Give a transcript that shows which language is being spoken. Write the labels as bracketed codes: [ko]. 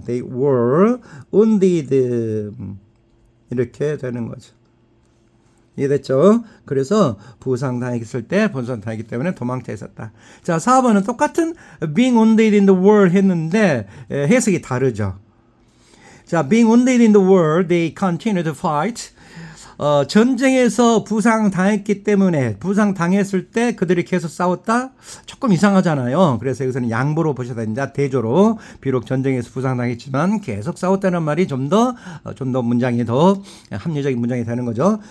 [en] they were wounded [ko] 이렇게 되는 거죠. 이해됐죠? 그래서 부상당했을 때, 부상당했기 때문에 도망쳐 있었다. 자, 4번은 똑같은 [en] being wounded in the war [ko] 했는데 해석이 다르죠. [en] 자, being wounded in the war, they continued to fight. [ko] 전쟁에서 부상당했기 때문에, 부상당했을 때 그들이 계속 싸웠다? 조금 이상하잖아요. 그래서 여기서는 양보로 보셔야 됩니다. 대조로. 비록 전쟁에서 부상당했지만 계속 싸웠다는 말이 좀 더 문장이 더 합리적인 문장이 되는 거죠.